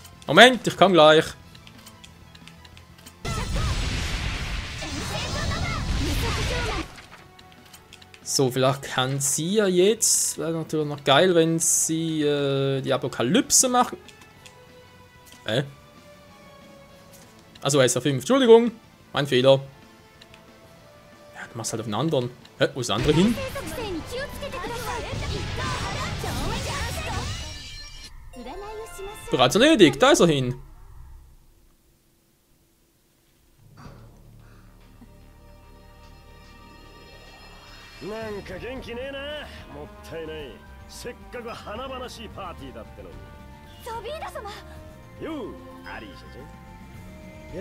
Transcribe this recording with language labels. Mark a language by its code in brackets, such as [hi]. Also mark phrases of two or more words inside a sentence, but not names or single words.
[de] Moment, ich komme gleich. So, vielleicht kann sie ja jetzt. Wäre natürlich noch geil, wenn sie die Apokalypse machen. Also SR5, Entschuldigung, mein Fehler. Du machst halt auf den anderen. Hä, wo ist der andere hin? [ja] 規制に気をつけてください。占いをします。 [de] Bereits erledigt, da ist er hin. [ja] なんか元気ねえな。もったいない。せっかく華々しいパーティーだってのに。ザビーダ様。よう、アリーシャちゃん。